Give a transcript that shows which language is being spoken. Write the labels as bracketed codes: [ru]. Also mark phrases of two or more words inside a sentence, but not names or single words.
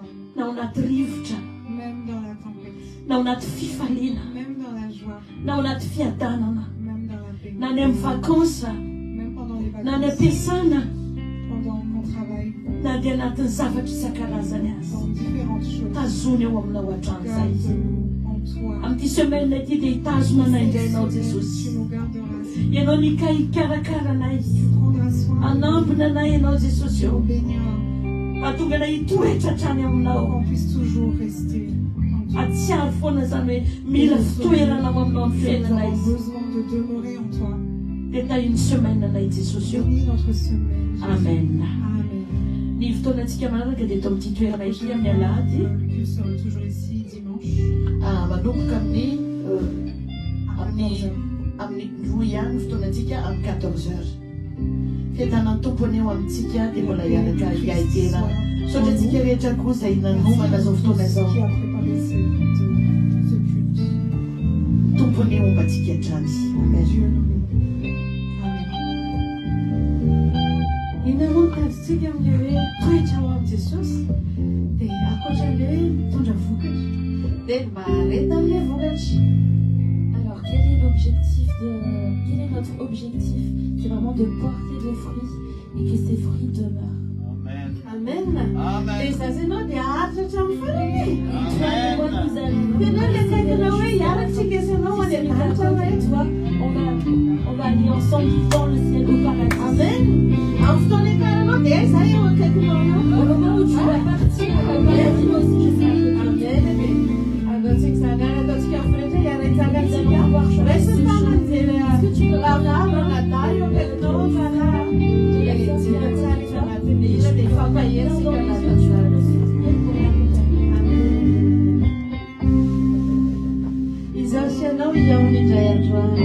[fr] Même dans la tempête. Même dans la joie. Même dans la paix. Même pendant les vacances. Pendant qu'on travaille. Dans différentes choses. Garde-nous en toi. [mg] Amin'ny semaine ity dia hitazona anay indray ianao Jesosy. [fr] Tu nous garderas. [mg] Ianao nika hikarakara anay. [fr] Tu prendras soin. [mg] Anampina anay ianao Jesosy [fr] Tu [mg] eo. [fr] nous béniras. [mg] Ahatonga anay hitoetra hatrany aminao. [fr] Qu'on puisse toujours rester en toi. [mg] Atsiaro foana zany hoe mila fitoerana ao aminao amin'ny [fr] Nous [mg] fiainanay. [fr] avons besoin de demeurer en toi. [mg] Dia tahiny semaine anay Jesosy eo. [fr] Bénis notre semaine. Jésus. Amen. Amen. [mg] Ny fotoanantsika manaraka dia eto amin'ity toerana ity amin'ny alahady. [fr] Le culte sera toujours ici dimanche. [mg] Manomboka amin'ny [fr] À 14h. [mg] amin'ny roa ihany fotoanantsika amin'ny 14h. Fiadanan'ny tompony eo amintsika dia mbola hiaraka hiaitera. Saotra antsika rehetra koa izay nanomana zao fotoana izao. [fr] Qui a préparé ce culte. [mg] Tompony eo mombantsika hatrany. Amen. [fr] Dieu nous bénit. Amen. [mg] Inareo tadintsika amin'ilay hoe toetra ho amin'i Jesosy dia ankoatran'ilay hoe mitondra vokatra dia mareta amin'ilay vokatra. [fr] Alors, quel est notre objectif? C'est vraiment de porter des fruits et que ces fruits demeurent. Amen. Amen. Amen. [mg] Dia izazy ianao dia haritra hatramin'ny farany. [fr] Toi et moi, nous allons. [mg] Dia ianao ilay kaikanao hoe hiaratsika sy ianao any an-danitra hoe [fr] Toi, on va aller ensemble dans le ciel au paradis. Amen. [mg] Amin'ny fotoana ikaranao dia izahay eo akaikinao eo. [fr] Au moment où tu vas partir, au paradis, moi aussi je serai avec toi. Amen. [mg] Ataontsika izany ary ataontsika amin'ny rehetra hiara-hitsangatsika. Raisa tanany dia lavavana eo akaikinao fana. Tsika tsara izy anatin'ilay ila dia fampahetsika anatin'izany. Izaho sy ianao hiaona indray androany.